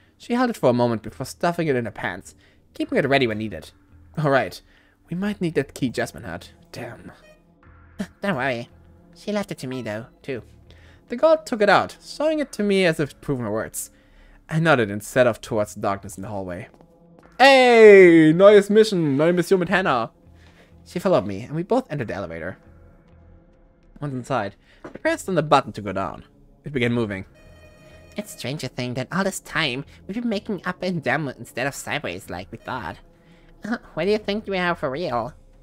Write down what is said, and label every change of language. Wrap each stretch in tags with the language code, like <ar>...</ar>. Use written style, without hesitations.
<en>She held it for a moment before stuffing it in her pants, keeping it ready when needed. Alright, we might need that key Jasmine had. Damn. Don't worry. She left it to me though, too. The girl took it out, showing it to me as if proving her words. I nodded and set off towards the darkness in the hallway. Hey!</en> <de>Neue Mission mit Hannah!</de> <en>She followed me, and we both entered the elevator. Once inside, I pressed on the button to go down. It began moving. It's strange to think that all this time we've been making up and down instead of sideways like we thought. Where do you think we are for real?</en>